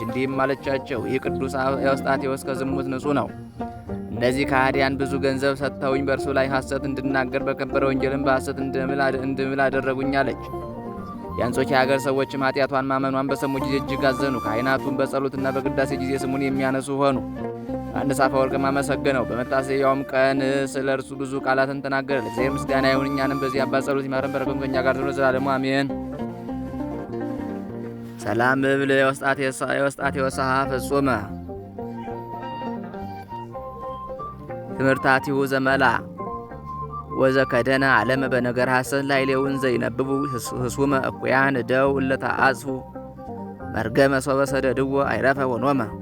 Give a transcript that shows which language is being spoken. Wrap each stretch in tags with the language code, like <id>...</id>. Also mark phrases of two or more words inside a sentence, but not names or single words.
<am>እንዲህም አለቻቸው፣ ይህ ቅዱስ ኤዎስጣቴዎስ ከዝሙት ንጹሕ ነው። እነዚህ ከሃዲያን ብዙ ገንዘብ ሰጥተውኝ በእርሱ ላይ ሐሰት እንድናገር በከበረ ወንጌልም በሐሰት እንድምል አደረጉኝ አለች። የአንጾኪያ ሀገር ሰዎችም ኃጢአቷን ማመኗን በሰሙ ጊዜ እጅግ አዘኑ። ካህናቱም በጸሎትና በቅዳሴ ጊዜ ስሙን የሚያነሱ ሆኑ። ዮሐንስ አፈወርቅም አመሰገነው። በመታሰቢያውም ቀን ስለ እርሱ ብዙ ቃላትን ተናገረ። ለእግዚአብሔር ምስጋና ይሁን፣ እኛንም በዚህ አባት ጸሎት ይማረን፣ በረከቱም ከእኛ ጋር ትኑር ለዘላለሙ አሜን።</am> <gez>ሰላም እብል ኤዎስጣቴዎስ ፍጹመ ትምህርታቲሁ ዘመላ ወዘከደነ ዓለመ በነገር ሐሰት ላዕሌውን ዘይነብቡ ህሱመ እኩያን እደው እለተአጽፉ መርገመ ሶበ ሰደድዎ አይረፈ ወኖመ።</gez>